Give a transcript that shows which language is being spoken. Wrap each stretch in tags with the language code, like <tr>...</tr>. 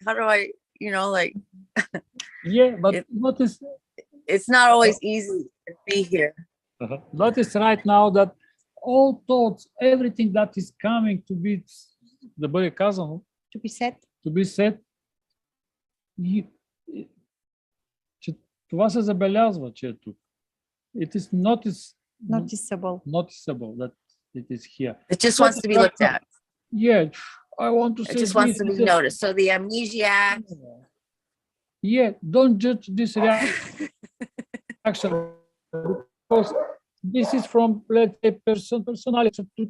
<en>How do I, like. Yeah, but notice. It's not always easy to be here. Notice right now that all thoughts, everything that is coming to be, да бъде казано, To be said.</en> <bg>Че това се забелязва, че е тук.</bg> <en>It is Noticeable that it is here. It just wants to be looked at. Yeah, I want to say it just wants to be noticed. So the amnesiac. Yeah, don't judge this reaction because this is from, let's say, personality.</en>